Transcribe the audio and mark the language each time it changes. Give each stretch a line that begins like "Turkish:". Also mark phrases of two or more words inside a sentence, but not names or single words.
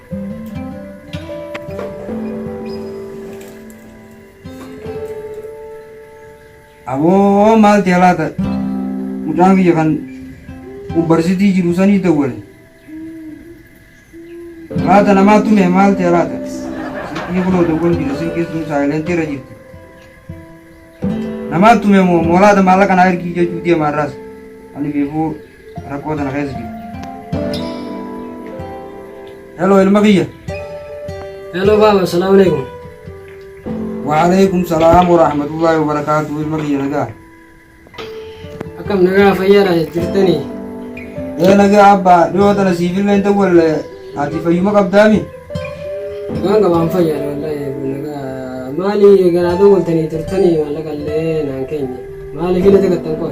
Oromo: Aboo maal ta'e laata mucaan kiyya kan yuunivarsiitii jiru sanii dawwale laata namaa tume maal ta'e laata sikkii kunoo dawwan jira sikkii sun saayilentii irra jirti namaa tume moo laata maallaqa naa ergii jechuu deemaarraas ani beekuu rakkoo tana keessa jiru. Hello ilma kiyya. Hello baaba
Arabic: سلام عليكم. وعليكم السلام ورحمة الله وبركاته
Oromo: ilma kiyya nagaa. Akkam nagaa fayyaadha jirtanii? Nagaa abbaa dhiyoo tana siifillee hin ta'ulle ati fayyuma qabdaami? Nagaan qabaan fayyaadha wallahi nagaa maali garaaduu waltanii turtanii maallaqa illee naan keenya maaliif illee tagattan qo'e?